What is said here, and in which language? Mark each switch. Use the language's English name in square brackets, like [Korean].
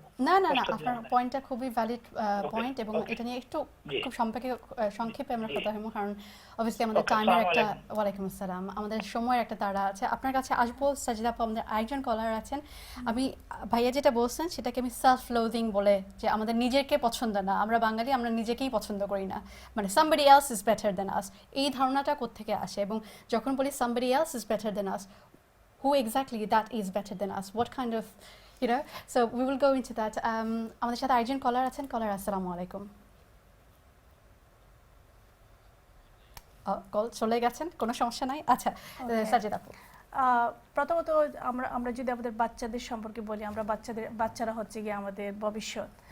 [Bangla] না আপনার পয়েন্টটা খুবই ভ্যালিড পয়েন্ট, এবং এটা নিয়ে একটু খুব সংক্ষেপে আমরা কথা বলবো, কারণ অবভিয়াসলি আমাদের টাইমের একটা ওয়ালাইকুম আসসালাম, আমাদের সময়ের একটা তাড়া আছে। আপনার কাছে আসবো সাজিদা আপু, আমাদের আরেকজন কলার আছেন। আমি ভাইয়া যেটা বলছেন সেটাকে আমি সেলফ লোদিং বলে, যে আমাদের নিজেকে পছন্দ না, আমরা বাঙালি আমরা নিজেকেই পছন্দ করি না, মানে [English] somebody else is better than us, [Bangla] এই ধারণাটা কোত্থেকে আসে? এবং যখন বলি [English] somebody else is better than us, who exactly that is better than us, what kind of, so we will go into that. [Bangla] আমাদের সাথে আরেকজন কলার আছেন। কলার, আসসালামু আলাইকুম। কল চলে গেছেন, কোনো সমস্যা নাই। আচ্ছা, সাজিদ আপু। প্রথমত আমরা যদি আমাদের বাচ্চাদের সম্পর্কে বলি, বাচ্চারা হচ্ছে গিয়ে আমাদের ভবিষ্যৎ।